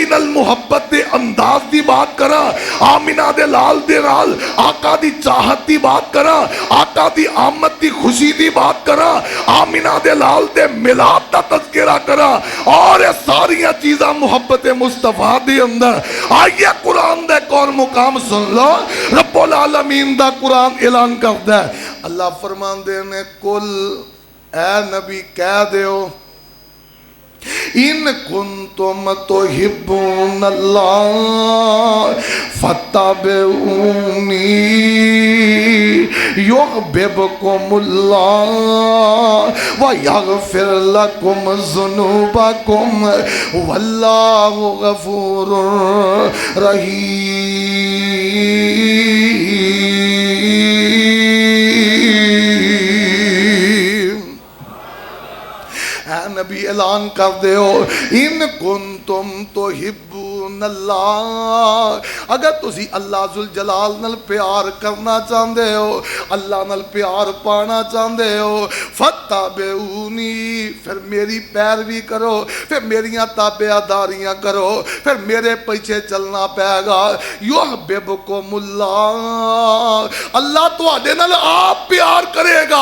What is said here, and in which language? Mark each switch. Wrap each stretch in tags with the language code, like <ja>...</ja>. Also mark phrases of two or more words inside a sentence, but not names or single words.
<pa>نال محبت دے انداز دی بات کرا آمنہ دے لال دے نال آقا دی چاہت دی بات کرا آقا دی آمد دی خوشی دی بات کرا آمنہ دے لال دے میلاد دا تذکرہ کرا اور یہ ساریاں چیزاں محبت مصطفیٰ دے اندر آئیے یہ قرآن دا اک ہور مقام سن لو,</pa> <ar>رب العالمين</ar> <pa>دا قرآن اعلان کردا ہے، اللہ فرماندے نے قل اے نبی کہہ دیو</pa> <ar>إن كنتم تحبون الله فاتبعوني يحببكم الله ويغفر لكم ذنوبكم والله غفور رحيم.</ar> <pa>نبی اعلان کر دو</pa> <ar>إن كنتم تحبون الله,</ar> <pa>اگر تسی</pa> <ar>الله ذو الجلال</ar> <pa>نال پیار کرنا چاہتے ہو، اللہ نال پیار پانا چاہتے ہو، فاتبعونی فیر میری پیروی کرو، فیر میریاں تابعداریاں کرو، فیر میرے پیچھے چلنا پیگا. یحببکم اللہ، اللہ تہاڈے نال آپ پیار کریگا.</pa>